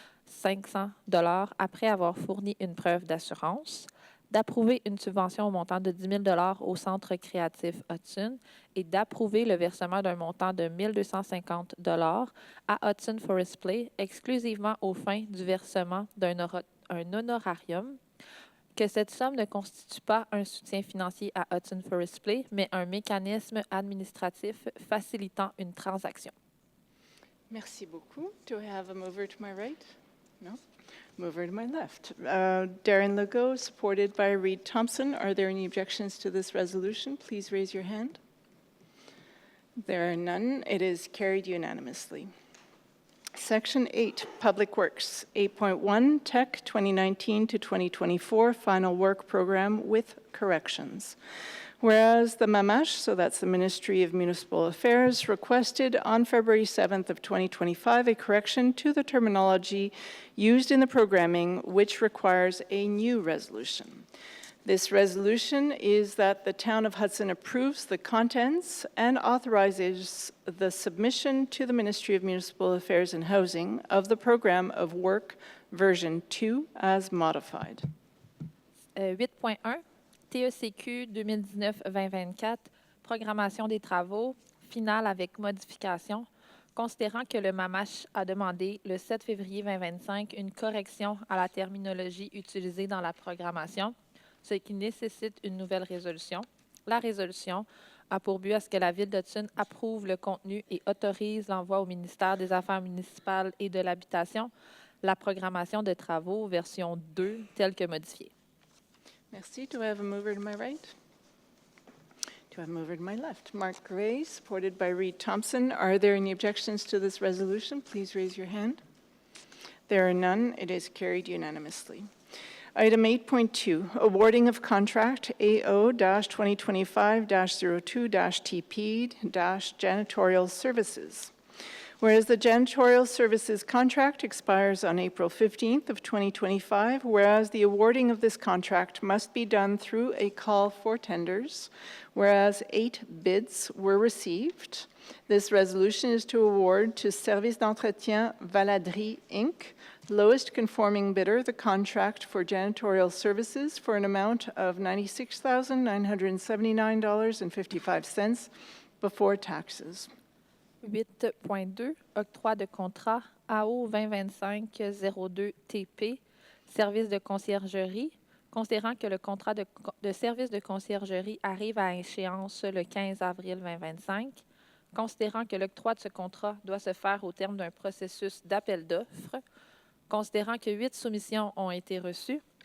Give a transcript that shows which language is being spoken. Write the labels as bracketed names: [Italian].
[French] 500 $ après avoir fourni une preuve d'assurance, d'approuver une subvention au montant de 10 000 $ au Centre créatif Hudson et d'approuver le versement d'un montant de 1 250 $ à Hudson Forest Play exclusivement aux fins du versement d'un honorarium, que cette somme ne constitue pas un soutien financier à Hudson Forest Play, mais un mécanisme administratif facilitant une transaction. Merci beaucoup. [English] Do I have a mover to my right? No? Mover to my left. Darren Legault, supported by Reed Thompson. Are there any objections to this resolution? Please raise your hand. There are none. It is carried unanimously. Section 8, Public Works. 8.1, Tech 2019 to 2024 Final Work Program with corrections. Whereas the MAMASH, so that's the Ministry of Municipal Affairs, requested on February 7th of 2025 a correction to the terminology used in the programming, which requires a new resolution. This resolution is that the Town of Hudson approves the contents and authorizes the submission to the Ministry of Municipal Affairs and Housing of the Program of Work version 2 as modified. [French] 8.1, TECQ 2019-2024, programmation des travaux, finale avec modification, considérant que le MAMASH a demandé le 7 février 2025 une correction à la terminologie utilisée dans la programmation, ce qui nécessite une nouvelle résolution. La résolution a pour but à ce que la Ville d'Hudson approuve le contenu et autorise l'envoi au ministère des Affaires municipales et de l'Habitation la programmation de travaux version 2 telle que modifiée. Merci. [English] Do I have a mover to my right? Do I have a mover to my left? Mark Gray, supported by Reed Thompson. Are there any objections to this resolution? Please raise your hand. There are none. It is carried unanimously. Item 8.2, awarding of contract AO-2025-02-TP-janitorial services. Whereas the janitorial services contract expires on April 15th of 2025, whereas the awarding of this contract must be done through a call for tenders, whereas 8 bids were received, this resolution is to award to Service d'Entretien Valadrie, Inc., lowest conforming bidder, the contract for janitorial services for an amount of $96,979.55 before taxes. [French] 8.2, octroi de contrat AO 2025-02-TP, service de conciergerie, considérant que le contrat de service de conciergerie arrive à échéance le 15 avril 2025, considérant que l'octroi de ce contrat doit se faire au terme d'un processus d'appel d'offres, considérant que 8 soumissions ont été reçues,